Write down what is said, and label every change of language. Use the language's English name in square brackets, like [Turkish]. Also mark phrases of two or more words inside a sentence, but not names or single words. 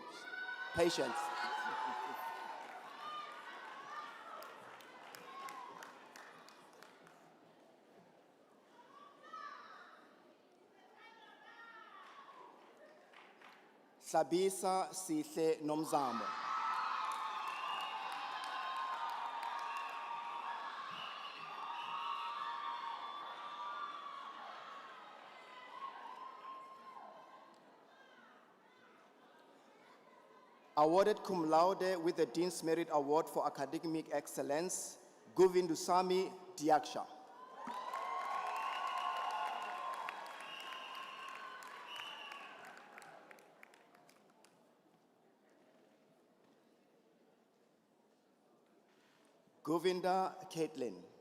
[English] Patience. Sabisa Sihle Nomzamo. Awarded cum laude with the Dean's Merit Award for Academic Excellence, Govindusamy Diaksha. Govinda Caitlin.